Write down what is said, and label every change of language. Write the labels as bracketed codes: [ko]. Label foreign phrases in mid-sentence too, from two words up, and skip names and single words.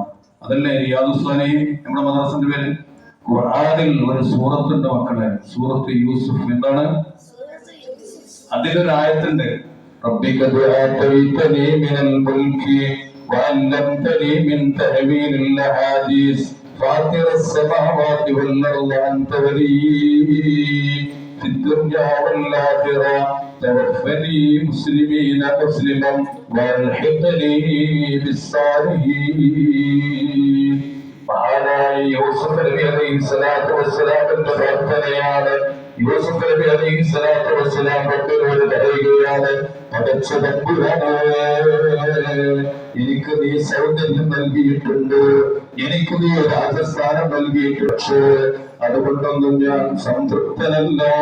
[ml] അതല്ലേ റിയാദുസ് സ്വാലിഹീൻ നമ്മുടെ മദ്രസന്റെ പേര്? ഖുർആനിൽ ഒരു സൂറത്തുണ്ട് മക്കളെ, സൂറത്ത് യൂസുഫ്. എന്താണ്? അതിലൊരു ആയത്തുണ്ട്, [ar] رب قد آتيتني من الملك وعلمتني من تأويل الأحاديث فاطر السماوات والأرض أنت ولي في الدنيا والآخرة توفني مسلما والحقني بالصالحين. [ml] മഹാനായ യൂസുഫ് നബി അലൈഹിസ്സലാത്തു വസ്സലാമിന്റെ പ്രാർത്ഥനയാണ്. യൂസുഫ് നബി [ar] عليه الصلاة والسلام [ml] റബ്ബിനോട് പറയുകയാണ്, പടച്ച തമ്പുരാനേ, എനിക്ക് നീ സൗന്ദര്യം നൽകിയിട്ടുണ്ട്, എനിക്ക് നീ രാജസ്ഥാനം നൽകിയിട്ടുണ്ട്, പക്ഷേ അതുകൊണ്ടൊന്നും ഞാൻ സംതൃപ്തനല്ല.